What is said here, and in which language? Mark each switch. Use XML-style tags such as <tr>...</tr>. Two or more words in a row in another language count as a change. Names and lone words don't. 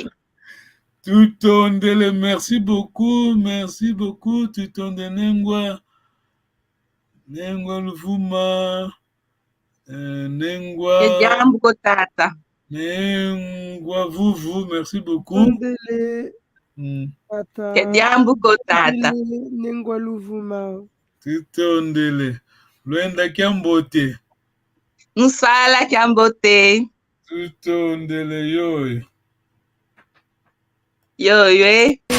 <fr>Tutondele, merci beaucoup,</fr> <kg>Tutondele Nengwa Luvuma, Nengwa Vuvu,</kg> <fr>merci beaucoup.</fr> <kg>Nengwa Luvuma. Tutondele, Luenda Kiambote. Nsala Kiambote. Tutondele yoy. Yo.</kg>